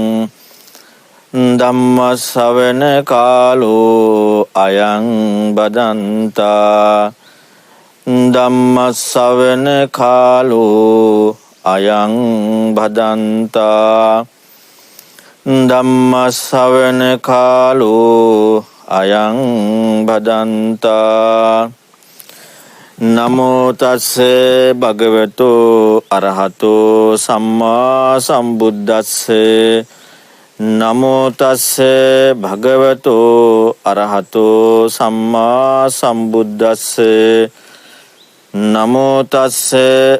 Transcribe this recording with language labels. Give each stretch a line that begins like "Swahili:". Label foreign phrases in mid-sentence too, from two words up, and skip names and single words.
Pali: ධම්ම ශ්‍රවණ කාලෝ අයං බදන්තා ධම්ම ශ්‍රවණ කාලෝ අයං බදන්තා ධම්ම ශ්‍රවණ කාලෝ අයං බදන්තා නමෝ තස්සේ භගවතෝ අරහතෝ සම්මා සම්බුද්දස්සේ නමෝ තස්සේ භගවතෝ අරහතෝ සම්මා සම්බුද්දස්සේ නමෝ තස්සේ